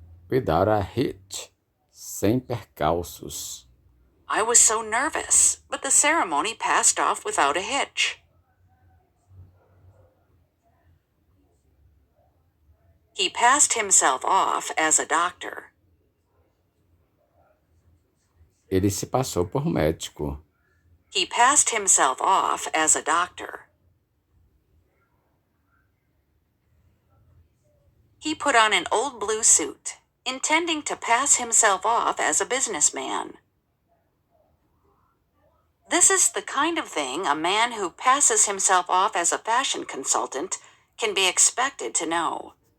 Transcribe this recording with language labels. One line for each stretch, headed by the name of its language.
English: Without a hitch.
Portuguese: Sem percalços.
English: I was so nervous, but the ceremony passed off without a hitch. He passed himself off as a doctor.
Portuguese: Ele se passou por médico.
English: He passed himself off as a doctor. He put on an old blue suit, intending to pass himself off as a businessman. This is the kind of thing a man who passes himself off as a fashion consultant can be expected to know.